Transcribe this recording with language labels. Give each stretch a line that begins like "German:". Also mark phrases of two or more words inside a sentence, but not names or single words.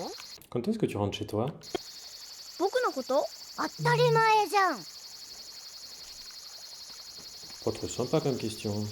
French: Quand est-ce que tu rentres chez toi?
Japanese: 僕のこと？当たり前じゃん。
French: Pas trop sympa comme question.